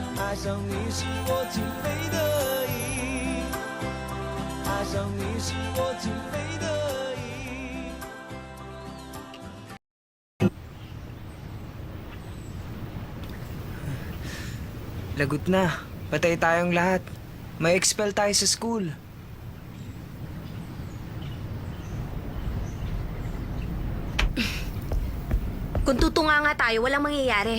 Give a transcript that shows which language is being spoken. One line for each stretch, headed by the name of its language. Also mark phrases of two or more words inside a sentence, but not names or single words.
Chinese: 爱上你是我情非得已，爱上你是我情非得已。
Filipino: Lagot na. Patay tayong lahat. May expel tayo sa school. Kung tutunga nga tayo, walang mangyayari.